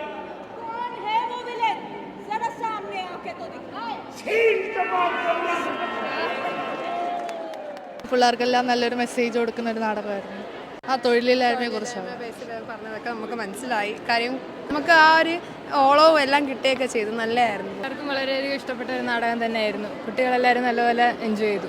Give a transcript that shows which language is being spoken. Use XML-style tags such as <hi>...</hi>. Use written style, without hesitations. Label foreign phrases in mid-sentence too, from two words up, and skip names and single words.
<hi>कौन है वो विलेन? जरा सामने आके तो दिखाए।</hi> <ml>പിള്ളേർക്കെല്ലാം നല്ലൊരു മെസ്സേജ് കൊടുക്കുന്ന ഒരു നാടകമായിരുന്നു. ആ തൊഴിലില്ലായ്മയെ കുറിച്ചാണ് പറഞ്ഞതൊക്കെ നമുക്ക് മനസ്സിലായി. കാര്യം നമുക്ക് ആ ഒരു ഓളോ എല്ലാം കിട്ടുകയൊക്കെ ചെയ്തു. നല്ലതായിരുന്നു. എല്ലാവർക്കും വളരെയധികം ഇഷ്ടപ്പെട്ട ഒരു നാടകം തന്നെയായിരുന്നു. കുട്ടികളെല്ലാവരും നല്ലപോലെ എൻജോയ് ചെയ്തു.</ml>